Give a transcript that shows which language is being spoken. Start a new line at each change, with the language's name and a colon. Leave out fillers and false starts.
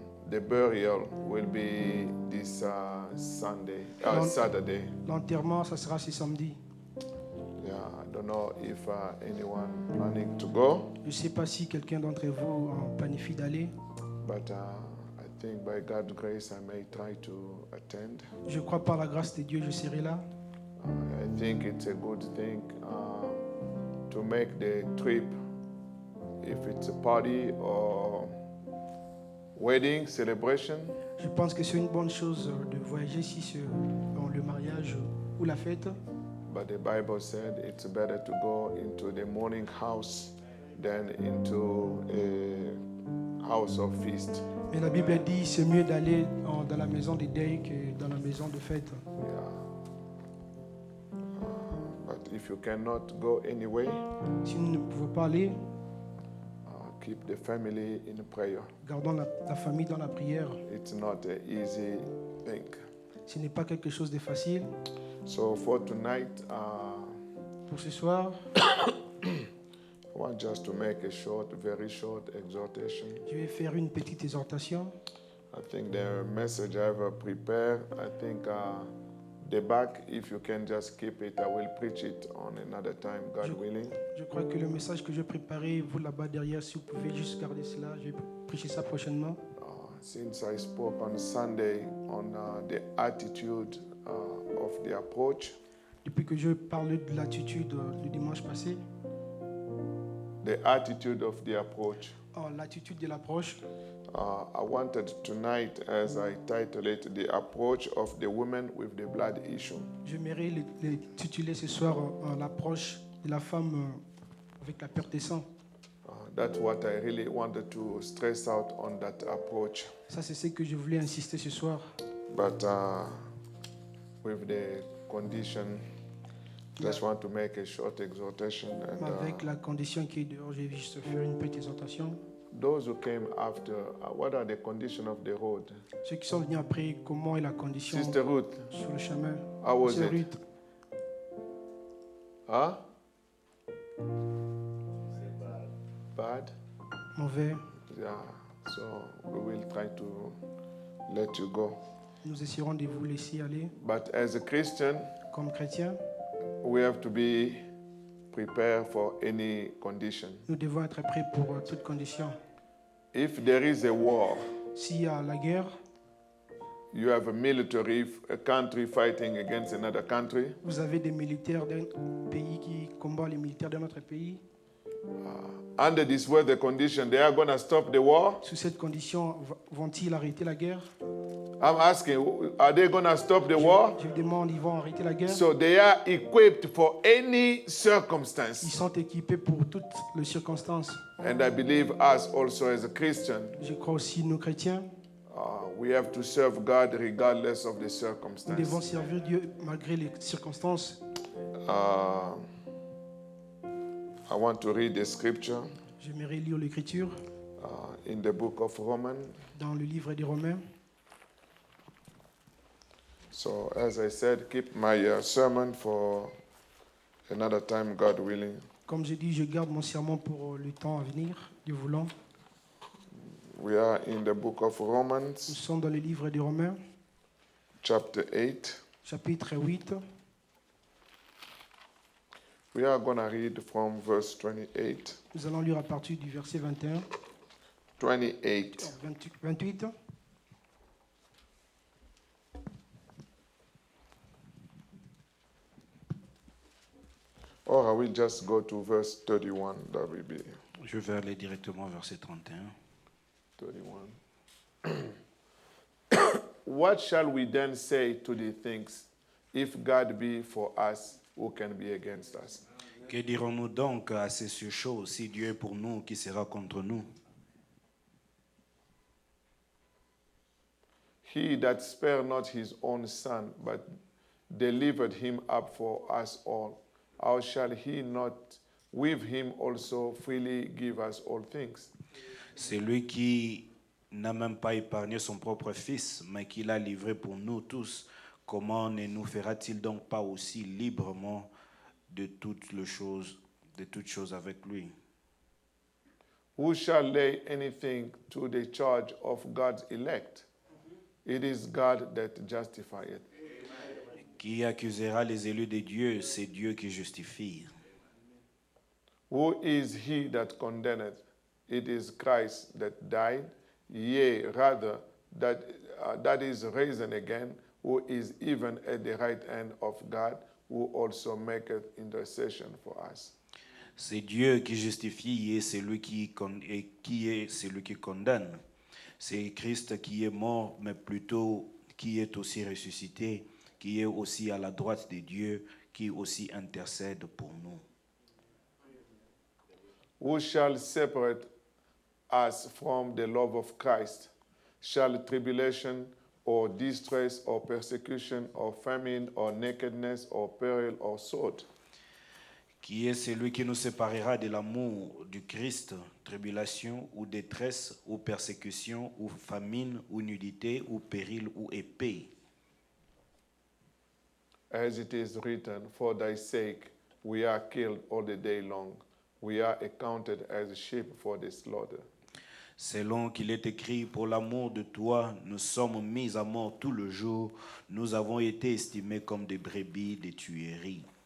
English: The burial will be this Saturday.
French: L'enterrement, ça sera ce samedi.
English: Yeah, I don't know if anyone planning to go,
French: Je ne sais pas si quelqu'un d'entre vous en planifie d'aller.
English: but I think by God's grace I may try to attend.
French: Je crois par la grâce de Dieu, je serai là.
English: I think it's a good thing to make the trip, if it's a party or wedding celebration.
French: Je pense que c'est une bonne chose de voyager si c'est dans le mariage ou la fête.
English: But the Bible said it's better to go into the mourning house than into a house of feast.
French: Mais la Bible dit c'est mieux d'aller dans la maison de deuil que dans la maison de fête.
English: Yeah. But if you cannot go anyway,
French: Si nous ne pouvons pas aller,
English: keep the family in prayer.
French: gardons la famille dans la prière.
English: It's not an easy thing.
French: Ce n'est pas quelque chose de facile.
English: So for tonight,
French: Pour ce soir,
English: I want just to make a very short exhortation.
French: je vais faire une petite exhortation.
English: I think the message I have prepared, I think the back, if you can just keep it, I will preach it on another time, God willing.
French: Je crois que le message que j'ai préparé, vous là-bas derrière, si vous pouvez juste garder cela, je vais prêcher ça prochainement.
English: Since I spoke on Sunday on the attitude of the approach,
French: Depuis que je parle de l'attitude le dimanche passé,
English: the attitude of the approach,
French: l'attitude de l'approche,
English: I wanted tonight, as I titled it, the approach of the woman with the blood issue.
French: j'aimerais les tituler ce soir l'approche de la femme avec la perte de sang.
English: That's what I really wanted to stress out on that approach.
French: Ça, c'est ce que je voulais insister ce soir.
English: But with the condition, just want to make a short exhortation. And
French: Avec la condition qui est dehors, je vais juste faire une petite exhortation.
English: those who came after, what are the conditions of the road?
French: Ceux qui sont venus après, comment est la condition
English: Sister Ruth,
French: sur le chemin?
English: how was
French: C'est
English: it? Ruth. Huh? Bad?
French: Mauvais.
English: Yeah. So we will try to let you go.
French: Nous essaierons de vous laisser aller.
English: But as a Christian,
French: Comme chrétiens,
English: we have to be prepared for any condition.
French: nous devons être prêts pour toute condition.
English: If there is a war,
French: S'il y a la guerre,
English: you have a country fighting against another country.
French: vous avez des militaires d'un pays qui combattent les militaires d'un autre pays.
English: Under this weather condition, they are going to stop the war.
French: Sous cette condition, vont-ils arrêter la guerre?
English: I'm asking, are they going to stop the war?
French: Je demande, ils vont arrêter la guerre?
English: So they are equipped for any
French: Ils
English: circumstance.
French: sont équipés pour toutes les circonstances.
English: And I believe us also as a Christian,
French: Je crois aussi, nous chrétiens,
English: we have to serve God regardless of the
French: nous devons
English: circumstance.
French: servir Dieu malgré les circonstances.
English: I want to read the scripture
French: J'aimerais lire l'Écriture
English: in the book of Romans.
French: dans le livre des Romains.
English: So as I said, keep my sermon for another time, God willing.
French: Comme j'ai dit, je garde mon sermon pour le temps à venir, Dieu voulant.
English: We are in the book of
French: Nous
English: Romans,
French: sommes dans le livre des Romains,
English: chapter 8.
French: chapitre 8.
English: We are going to read from verse 28.
French: Nous allons lire à partir du verset 21, 28. 28.
English: Or I will just go to verse 31. That will be
French: Je vais aller directement au verset 31. 31.
English: What shall we then say to these things? If God be for us, who can be against us?
French: Que dirons-nous donc à ces choses? Si Dieu est pour nous, qui sera contre nous?
English: He that spared not his own son, but delivered him up for us all, how shall he not with him also freely give us all things?
French: C'est lui qui n'a même pas épargné son propre fils, mais qui l'a livré pour nous tous. Comment ne nous fera-t-il donc pas aussi librement de toutes choses avec lui?
English: Who shall lay anything to the charge of God's elect? It is God that justifieth.
French: Qui accusera les élus de Dieu? C'est Dieu qui justifie.
English: Who is he that condemneth? It is Christ that died, yea, rather, that is risen again, who is even at the right hand of God, who also maketh intercession for us.
French: C'est Dieu qui justifie et c'est lui qui est celui qui condamne. C'est Christ qui est mort, mais plutôt qui est aussi ressuscité, qui est aussi à la droite de Dieu, qui aussi intercède pour nous.
English: Who shall separate us from the love of Christ? Shall tribulation or distress or persecution or famine or nakedness or peril or sword?
French: Qui est celui qui nous séparera de l'amour du Christ? Tribulation ou détresse ou persécution ou famine ou nudité ou péril ou épée?
English: As it is written, for thy sake we are killed all the day long. We are accounted as sheep for the slaughter.
French: Selon qu'il est écrit, pour l'amour de toi, nous sommes mis à mort tout le jour. Nous avons été estimés comme des brebis de tuerie.